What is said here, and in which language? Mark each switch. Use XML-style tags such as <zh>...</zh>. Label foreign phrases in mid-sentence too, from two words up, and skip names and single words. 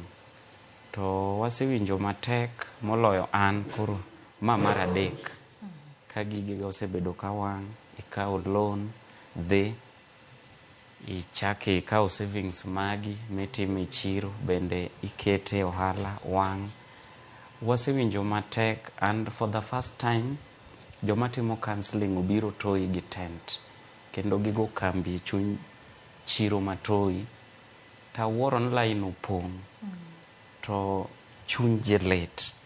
<luo>To wasewinjo matek moloyo an koro mar adek ka gige osebedo ka wang', ikao loan dhi, ichaki ikao savings magi mitime chiro bende ikete ohala wang'. Wasewinjo matek and</luo> <en>for the first time</en> <luo>joma timo counseling obiro Toi gi tent kendo gigo kambi e chuny chiro ma Toi tawuoro ni line opong' to chuny ji lit.</luo>